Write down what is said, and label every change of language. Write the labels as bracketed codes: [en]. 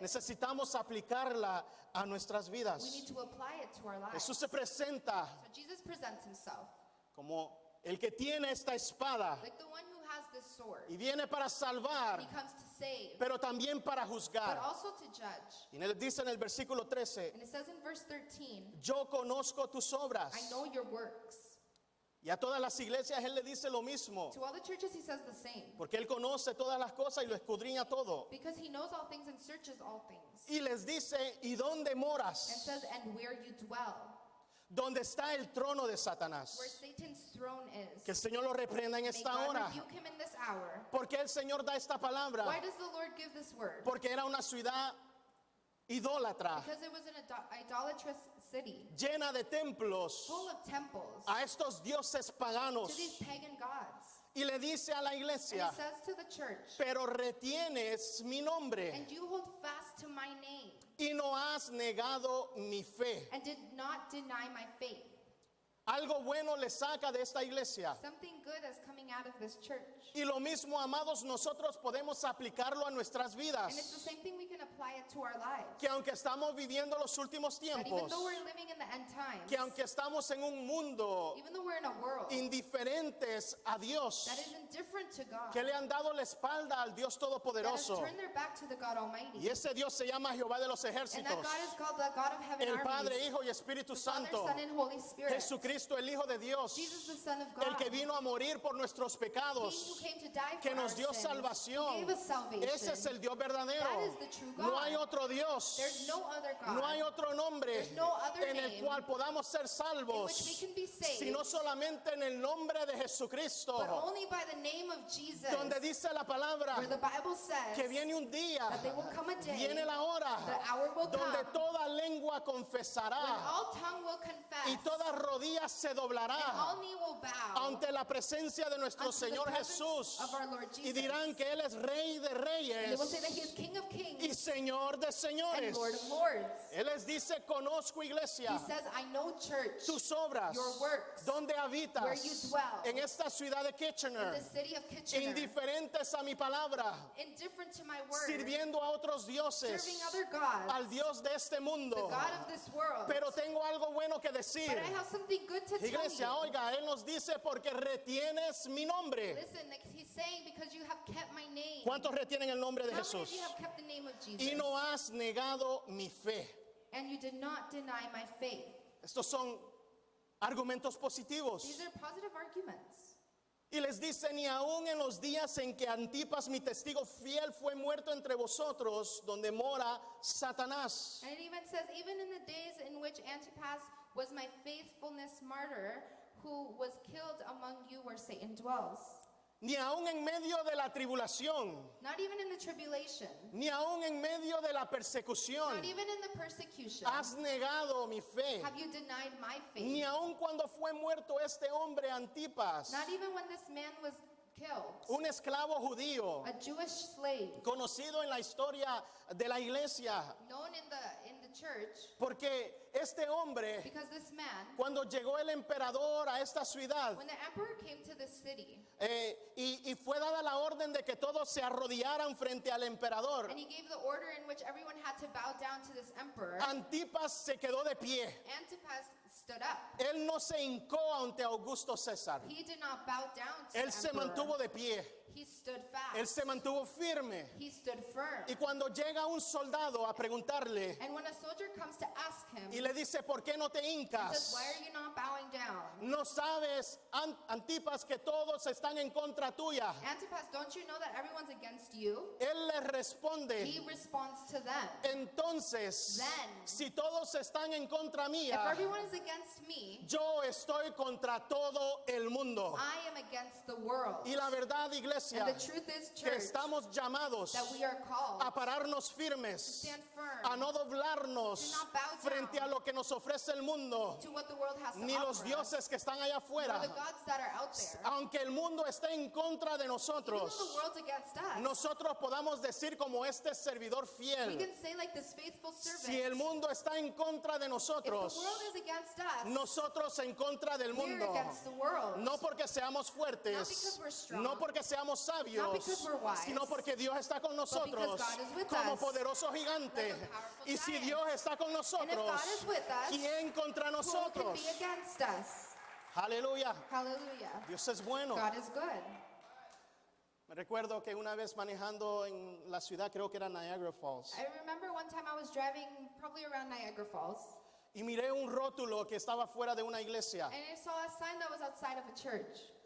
[es] Necesitamos aplicarla a nuestras [en] We [es] vidas. [en] need to apply it to our lives. [es] Jesús se presenta [en] So Jesus presents himself [es] como el que tiene esta espada [en] like the one who has this sword. [es] y viene para salvar, [en] He comes to save, [es] pero también para [en] but [es] juzgar. [en] also to judge. [es] Y él dice en el versículo 13, [en] And it says in verse 13, [es] yo conozco tus obras [en] I know your works. [es] Y a todas las iglesias Él le dice lo mismo, [en] To all the churches, he says the same. [es] porque Él conoce todas las cosas y lo escudriña todo. [en] Because he knows all things and searches all things. [es] Y les dice, ¿y dónde [en] And [es] moras? [en] says, and where you dwell, [es] ¿Dónde está el trono de Satanás? [en] where Satan's throne is. [es] Que el Señor lo reprenda en [en] May [es] esta [en] God [es] hora. [en] rebuke him in this hour. [es] ¿Por qué el Señor da esta palabra? [en] Why does the Lord give this word? [es] Porque era una ciudad idólatra, [en] Because it was an idolatrous city, [es] llena de templos [en] full of temples [es] a estos dioses paganos. [en] to these pagan gods. [es] Y le dice a la [en] And [es] iglesia, [en] he says to the church, [es] pero retienes mi nombre [en] and you hold fast to my name, [es] y no has negado mi fe. [en] and did not deny my faith. [es] Algo bueno le saca de esta iglesia. [en] Something good is coming out of this church. [es] Y lo mismo, amados, nosotros podemos aplicarlo a nuestras [en] And it's the [es] vidas. [en] same thing we can apply it to our lives. [es] Que aunque estamos viviendo los últimos [en] That even [es] tiempos, [en] though we're living in the end times, [es] que aunque estamos en un mundo [en] even though we're in a world [es] indiferentes a Dios, [en] that is indifferent to God, [es] que le han dado la espalda al Dios [en] that has [es] Todopoderoso. [en] turned their back to the God Almighty. [es] Y ese Dios se llama Jehová de los [en] And [es] ejércitos, [en] that God is called the God of heaven [es] el Padre, [en] armies, [es] Hijo y Espíritu [en] the Father, [es] Santo, [en] Son, and Holy Spirit. [es] Jesucristo, el Hijo de Dios, [en] Jesus, the Son of [es] el [en] God, [es] que vino a morir por nuestros [en] He [es] pecados, [en] who came to die [es] que [en] for [es] nos [en] our [es] dio [en] sins, who [es] salvación. [en] gave us salvation. [es] Ese es el Dios verdadero. [en] That is the true God. [es] No hay otro Dios, [en] There's no other God [es] no hay otro nombre [en] There's no other [es] en el [en] name [es] cual podamos ser [en] in [es] salvos, [en] which we can be saved, [es] sino solamente en el nombre de [en] but [es] Jesucristo, [en] only by the name of Jesus, [es] donde dice la palabra [en] where the Bible says [es] que viene un día, [en] that there will come a day, [es] viene la hora, [en] the hour will [es] donde [en] come, [es] toda lengua [en] when [es] confesará [en] all tongue will confess, [es] y toda rodilla se [en] and [es] doblará [en] all knee will bow [es] ante la presencia de nuestro [en] unto the [es] Señor [en] presence [es] Jesús, [en] of our Lord [es] y [en] Jesus. [es] dirán que Él es Rey de [en] And they will say that [es] Reyes [en] He is King of [es] y [en] Kings [es] Señor de [en] and [es] Señores. [en] Lord of Lords. [es] Él les dice, conozco iglesia, [en] He says, I know church, [es] tus obras, [en] your works, [es] donde habitas, [en] where you dwell, [es] en esta ciudad de [en] in [es] Kitchener, [en] the city of Kitchener, [es] indiferentes a mi palabra, [en] indifferent to my word, [es] sirviendo a otros dioses, [en] serving other gods, [es] al Dios de este [en] the [es] mundo. [en] God of this world. [es] Pero tengo algo bueno que decir. [en] But I have something good to [es] Iglesia, [en] tell you. [es] oiga, Él nos dice porque retienes mi nombre. [en] Listen, like he's saying, because you have kept my name. [es] ¿Cuántos retienen el nombre de [en] How many of [es] Jesús? [en] you have kept the name of Jesus? [es] Y no has negado mi fe. [en] And you did not deny my faith. [es] Estos son argumentos positivos. [en] These are positive arguments. [es] Y les dice, ni aún en los días en que Antipas, mi testigo fiel, fue muerto entre vosotros, donde mora Satanás. [en] And it even says, even in the days in which Antipas was my faithfulness martyr, who was killed among you where Satan dwells. [es] Ni aún en medio de la tribulación, [en] Not even in the tribulation, [es] ni aún en medio de la persecución, [en] not even in the persecution, [es] has negado mi fe. [en] have you denied my [es] Ni [en] faith. [es] aun cuando fue muerto este hombre Antipas, [en] Not even when this man was killed, [es] un esclavo judío, [en] a Jewish slave, [es] conocido en la historia de la iglesia, [en] known in the church, [es] porque este hombre, [en] because this man, [es] cuando llegó el emperador a esta ciudad, [en] when the emperor came to the city, [es] y fue dada la orden de que todos se arrodillaran frente al emperador, [en] and he gave the order in which everyone had to bow down to this emperor, [es] Antipas se quedó de pie. [en] Antipas stood up. [es] Él no se hincó ante Augusto César. [en] He did not bow down to [es] Él [en] the [es] se [en] emperor. [es] mantuvo de pie. [en] He stood fast. [es] Él se mantuvo firme. [en] He stood firm. [es] Y cuando llega un soldado a preguntarle [en] And when a soldier comes to ask him, [es] y le dice, ¿por qué no te [en] he says, [es] hincas? [en] why are you not bowing down? [es] No sabes, Antipas, que todos están en contra tuya. [en] Antipas, don't you know that everyone's against you? [es] Él le [en] He [es] responde, [en] responds to them. [es] entonces, [en] Then, [es] si todos están en contra [en] if [es] mía, [en] everyone is against me, [es] yo estoy contra todo el mundo. [en] I am against the world. [es] Y la verdad, iglesia, [en] And the truth is, [es] que [en] church, [es] estamos llamados [en] that we are called [es] a pararnos [en] to [es] firmes, [en] stand firm [es] a no doblarnos [en] To not bow down [es] frente a lo que nos ofrece el mundo, [en] to what the world has to [es] ni los [en] offer us, [es] dioses que están allá [en] or [es] afuera. [en] the gods that are out there. [es] Aunque el mundo esté en contra de [en] Even though [es] nosotros, [en] the world's against us, [es] nosotros podamos decir como este servidor [en] we [es] fiel, [en] can say like this faithful servant, [es] si el mundo está en contra de [en] if the [es] nosotros, [en] world is against us, [es] nosotros en contra del [en] we're [es] mundo. [en] against the world. [es] No porque seamos [en] Not [es] fuertes, [en] because we're strong, [es] no porque seamos [en] not [es] sabios, [en] because we're wise, [es] sino porque Dios está con nosotros [en] God is with [es] como [en] us, [es] poderoso gigante. [en] like a powerful [es] Y si [en] giant. [es] Dios está con [en] And if [es] nosotros, [en] God is with us, [es] ¿quién contra [en] who can [es] nosotros? [en] be against us? [es] Aleluya. [en] Hallelujah. [es] Dios es bueno. [en] God is good. [es] Me recuerdo que una vez manejando en la ciudad, creo que era Niagara Falls, [en] I remember one time I was driving probably around Niagara Falls, [es] y miré un rótulo que estaba fuera de una iglesia [en] and I saw a sign that was outside of a church.